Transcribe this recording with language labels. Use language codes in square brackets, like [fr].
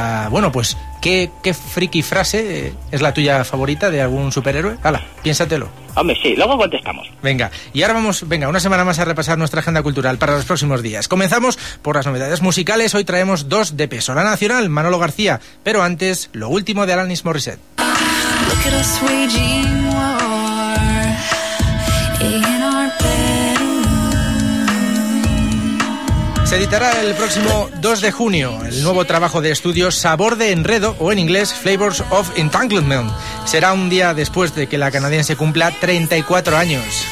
[es] Bueno, pues, ¿qué friki frase es la tuya favorita de algún superhéroe? Hala, piénsatelo. Hombre, sí, luego contestamos. Venga, y ahora vamos, venga, una semana más a repasar nuestra agenda cultural para los próximos días. Comenzamos por las novedades musicales. Hoy traemos dos de peso. La Nacional, Manolo García. Pero antes, lo último de Alanis Morissette. [en] Look at us waging war in our bedroom. [es] Se editará el próximo 2 de junio el nuevo trabajo de estudio Sabor de Enredo, o en inglés Flavors of Entanglement. Será un día después de que la canadiense cumpla 34 años.